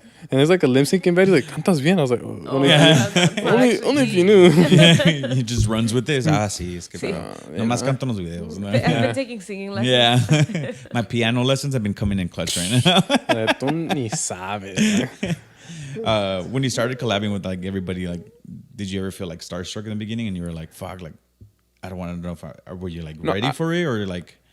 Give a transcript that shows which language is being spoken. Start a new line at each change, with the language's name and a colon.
English: And there's like a lip syncing video. He's like,
Spanish: ¿cantas bien?
English: I was like, only if you knew. Yeah, he just runs with this.
Spanish: Sí, es que nomás canto en los videos. ¿No?
English: I've been taking singing lessons. Yeah. My piano lessons have been coming in clutch right now.
Spanish: Tú ni sabes.
English: When you started collabing with like everybody, like, did you ever feel like starstruck in the beginning and you were like, fuck, like, I don't want to know if or were you like ready for it, or like?